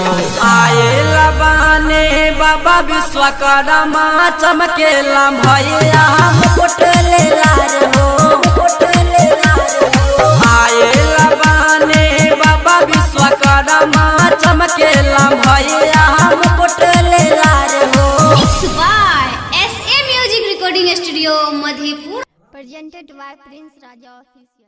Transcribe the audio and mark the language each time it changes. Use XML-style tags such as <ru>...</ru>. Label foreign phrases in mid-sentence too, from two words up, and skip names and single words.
<bho>आए लबाने बाबा विश्वकर्मा चमकेला भैया मुकुट ले लार हो। आए लबाने बाबा विश्वकर्मा चमकेला भैया मुकुट ले लार हो।</bho> <en>Mixed by SA Music Recording Studio, Madhepura. Presented by Prince Raja Official.</en>